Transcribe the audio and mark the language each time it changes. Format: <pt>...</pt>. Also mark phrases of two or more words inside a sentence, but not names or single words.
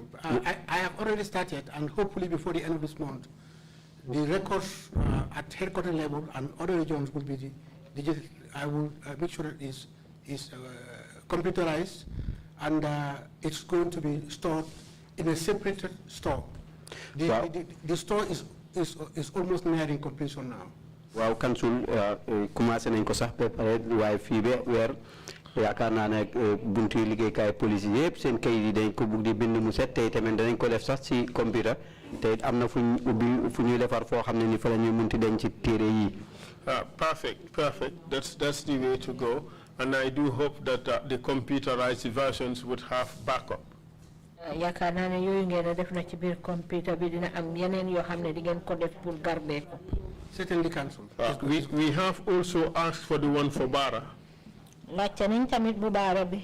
<en>I have already started, and hopefully before the end of this month, the records at headquarters level and other regions will be digital. I will make sure it is computerized, and it's going to be stored in a separated store. The store is almost nearing completion now. Wow, Council,</en> <wo>commencé nañ ko sax préparé waaye fii ba weer yaakaar naa ne buntu liggéeykaay police yëpp seen kayit yi dañ ko bugg di bind mu set tey tamit danañ ko def sax ci computer te am na fu ñuy defar foo xam ne ni fa la ñuy munti denc ci téere yi.</wo> <en>Perfect. That's the way to go, and I do hope that the computerized versions would have backup.</en> <wo>yaakaar naa ne yooyu ngeen def na ci biir computer bi dina am yeneen yoo xam ne di ngeen ko def</wo> <fr>pour garder</fr> <wo>ko.</wo> <en>Certainly, Council. We have also asked for the one for Bara.</en> <wo>laajte nañ tamit bu Bara bi.</wo>